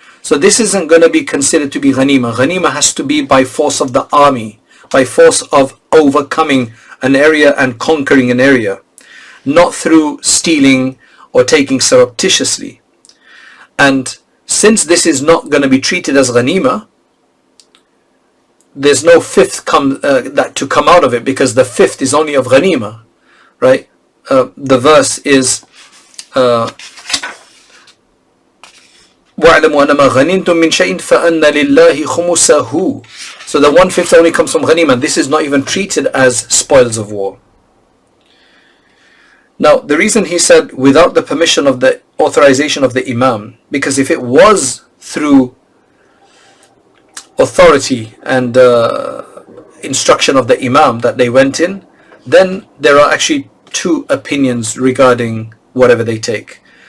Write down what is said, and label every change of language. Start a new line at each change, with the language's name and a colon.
English: So this isn't going to be considered to be ghanima. Ghanima has to be by force of the army, by force of overcoming an area and conquering an area, not through stealing or taking surreptitiously. And since this is not going to be treated as ghanima, there's no 5th that to come out of it, because the 5th is only of ghanima, right? The verse is
Arabic: وَاعْلَمُوا أَنَّمَا غَنِمْتُم مِّن شَيْءٍ فَأَنَّ لِلَّهِ خُمُسَهُ.
English: So the 1/5 only comes from ghanima. This is not even treated as spoils of war. Now, the reason he said without the permission of the authorization of the Imam, because if it was through authority and instruction of the Imam that they went in, then there are actually 2 opinions regarding whatever they take.